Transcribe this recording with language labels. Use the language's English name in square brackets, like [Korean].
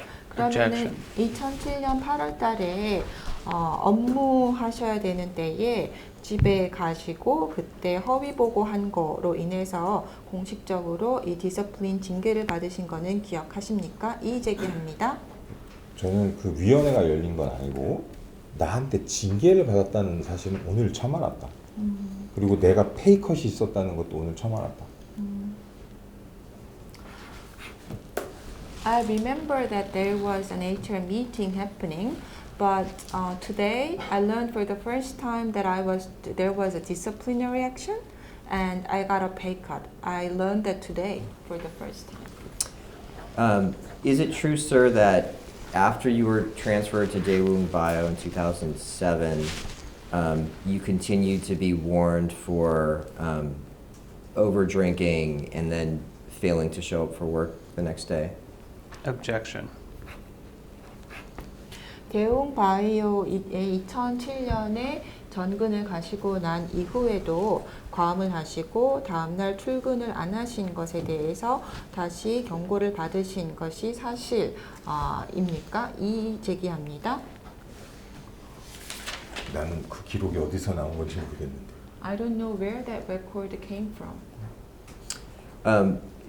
[Korean] 그러면은 2007년 8월 달에 업무 하셔야 되는 때에 집에 가시고 그때 허위 보고한 거로 인해서 공식적으로 이 디스플린 징계를 받으신 거는 기억하십니까? 이의 제기합니다. 저는 그 위원회가 열린 건 아니고 나한테 징계를 받았다는 사실은 오늘 처음 알았다. 그리고 내가 페이컷이 있었다는 것도 오늘 처음 알았다. [English] I remember that there was an HR meeting happening, but today I learned for the first time that there was a disciplinary action and I got a pay cut. I learned that today for the first time. Is it true, sir, that after you were transferred to Daewoong Bio in 2007, you continued to be warned for over drinking and then failing to show up for work the next day? Objection. [Korean] 대웅 바이오에 2007년에 전근을 가시고 난 이후에도 과음을 하시고 다음날 출근을 안 하신 것에 대해서 다시 경고를 받으신 것이 사실입니까? 이의 제기합니다. 나는 그 기록이 어디서 나온 건지 모르겠는데. [English] I don't know where that record came from.